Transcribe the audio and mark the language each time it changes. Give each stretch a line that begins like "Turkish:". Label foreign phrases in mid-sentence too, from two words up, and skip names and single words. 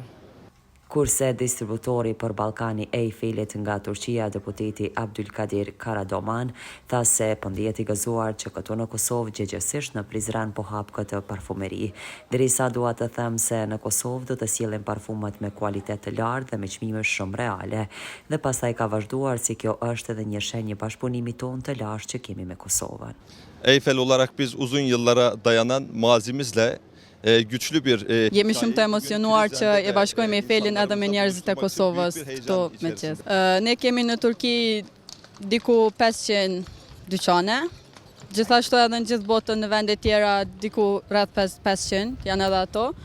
Albanian: Kurse distributori për Ballkani Eiffelit nga Turqia, deputeti Abdulkadir Karadoman, tha se po ndihet i gëzuar që këtu në Kosovë gjëgjësisht në Prizren po hap këtë parfumeri. Derisa dua të them se në Kosovë do të sjellin parfumet me kualitet të lartë dhe me çmime shumë reale. Dhe pastaj ka vazhduar si kjo është edhe një shenjë bashkëpunimi tonë të lashtë që kemi me Kosovën.
Turkish: Eiffel olarak biz uzun yıllara dayanan mazimizle güçlü bir...
Albanian: Jemi shumë të emocionuar që e bashkojmë Eiffelin edhe me njerëzit e Kosovës këto me gjithë. Ne kemi në Turqi diku 500 dyqane, gjithashtu edhe në gjithë botën në vende tjera diku rreth 500 janë edhe ato.